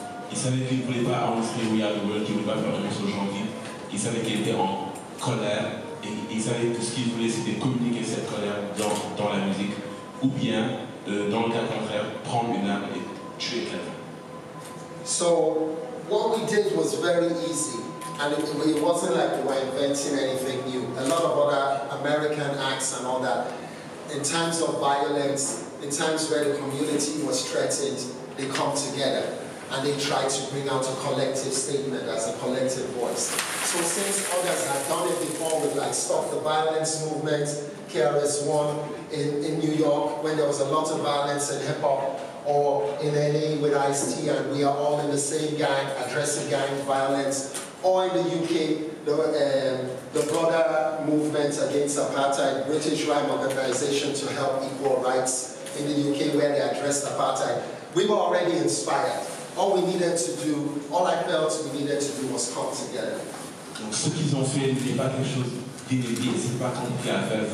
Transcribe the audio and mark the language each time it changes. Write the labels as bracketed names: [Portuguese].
[French] Il savait qu'il ne voulait pas enregistrer We Are the World, qu'il ne voulait pas faire un morceau gentil. Il savait qu'il était en colère et il savait que ce qu'il voulait c'était communiquer cette colère dans la musique ou bien dans le cas contraire prendre une arme et tuer quelqu'un. [English] So what we did was very easy, and it wasn't like we were inventing anything new. A lot of other American acts and all that, in times of violence, in times where the community was threatened, they come together and they try to bring out a collective statement as a collective voice. So since others had done it before with like Stop the Violence movement, KRS-One in New York, when there was a lot of violence in hip-hop, or in LA with Ice-T, and we are all in the same gang, addressing gang violence, or in the UK, the broader movement against apartheid, British Right Organization to help equal rights in the UK, where they addressed apartheid. We were already inspired. All we needed to do, all I felt we needed to do was come together. [French] Donc ce qu'ils ont fait n'est pas quelque chose d'inédit, c'est pas compliqué à faire.